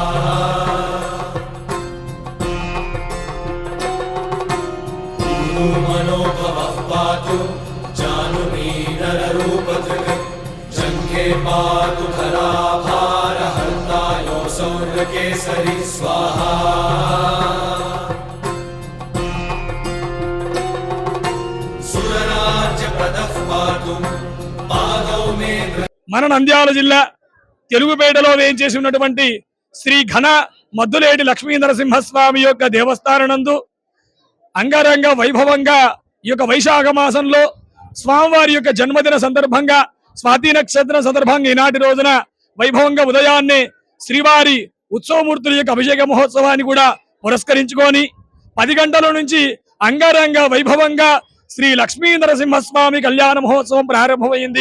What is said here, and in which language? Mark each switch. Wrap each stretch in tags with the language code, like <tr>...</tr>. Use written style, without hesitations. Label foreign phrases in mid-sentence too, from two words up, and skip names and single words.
<sa>मनोभवः पातु जानुमीनररूपधृक् जङ्घे पातु धराभारहर्तायो सौर्यकेसरी स्वाहा सुरराज्यप्रदः पातु पादौ मे</sa> <te>మన నంద్యాల జిల్లా తెలుగుపేటలో వేయించేసి ఉన్నటువంటి శ్రీ ఘన మద్దులేటి లక్ష్మీ నరసింహస్వామి యొక్క దేవస్థానంనందు అంగరంగ వైభవంగా ఈ యొక్క వైశాఖ మాసంలో స్వామివారి యొక్క జన్మదిన సందర్భంగా స్వాతి నక్షత్రం సందర్భంగా ఈనాటి రోజున వైభవంగా ఉదయాన్నే శ్రీవారి ఉత్సవమూర్తుల యొక్క అభిషేక మహోత్సవాన్ని కూడా పురస్కరించుకొని 10 గంటల నుంచి అంగరంగ వైభవంగా శ్రీ లక్ష్మీ నరసింహస్వామి కళ్యాణ మహోత్సవం ప్రారంభమైంది.</te>